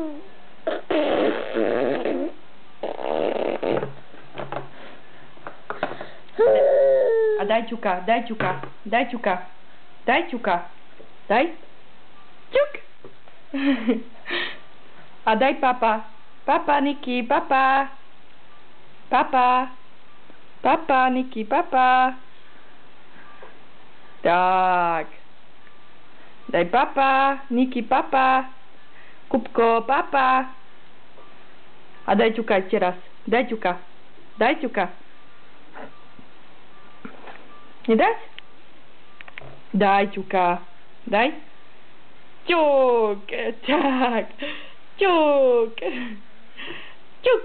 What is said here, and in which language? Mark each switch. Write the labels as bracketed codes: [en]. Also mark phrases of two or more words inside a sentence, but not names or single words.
[sk] A daj ťuka, daj ťuka, daj ťuka, daj ťuka, daj. Ťuk! A daj papa. Papa, Niky, papa. Papa. Papa, Niky, papa. Tak. Daj papa, Niky, papa. Kupko, papa. A daj ťuka ešte raz. Daj ťuka. Daj ťuka. Nedáš? Daj ťuka. Daj. Ťuk. Tak. Ťuk. Ťuk.